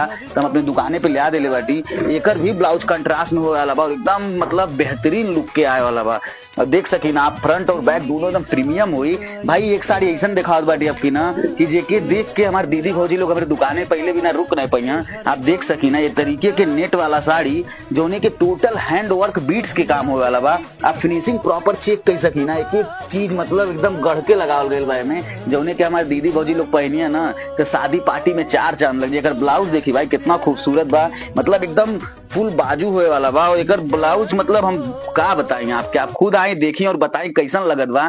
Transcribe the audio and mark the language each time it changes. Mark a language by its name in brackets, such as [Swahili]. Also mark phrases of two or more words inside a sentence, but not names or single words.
[Bhojpuri] तो हम अपनी दुकाने पे ले देले बाटी। एकर भी ब्लाउज कंट्रास्ट में होए वाला बा और एकदम मतलब बेहतरीन लुक के आए वाला बा। और देख सकी ना आप फ्रंट और बैक दोनों एकदम प्रीमियम हुई। भाई एक साड़ी ऐसा दिखावत बाटी आपकी ना कि जेके देख के हमारे दीदी भौजी लोग हमारे दुकाने पहले भी ना रुक नहीं पाई। आप देख सकी ना ये तरीके के नेट वाला साड़ी जोने के [English] total hand work beads [Bhojpuri] के काम होए वाला बा। आप [English] finishing proper [Bhojpuri] चेक कर सकी ना। एक एक चीज मतलब एकदम गढ़ के लगावल गइल बा में जौने के हमारे दीदी भौजी लोग पहनी है ना तो शादी पार्टी में 4 चांद लग जाए। एकर ब्लाउज देखी भाई कितना खूबसूरत बा। मतलब एकदम फुल बाजू होए वाला बा। और एकर ब्लाउज मतलब हम का बताएं आपके। आप खुद आए देखिए और बताएं कैसन लगत बा।